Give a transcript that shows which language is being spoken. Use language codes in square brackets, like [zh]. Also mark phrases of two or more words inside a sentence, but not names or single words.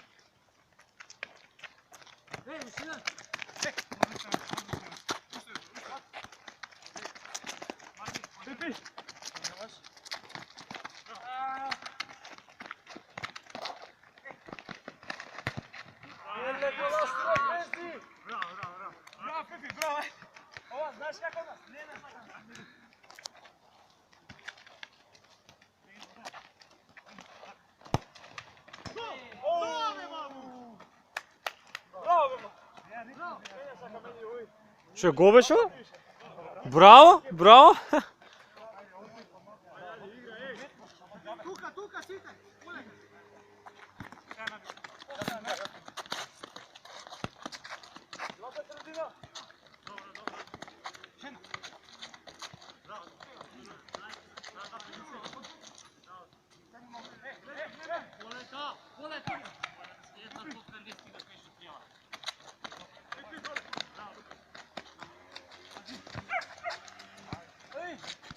[sr] Ej, Mišina! Pipi! Bravo, Pipi, bravo! Ova, znaš kako nas? Ne znaš kako nas. [mk] Че, гол беше? Браво! Тука, сите! Лопа средина! Полета! Ej!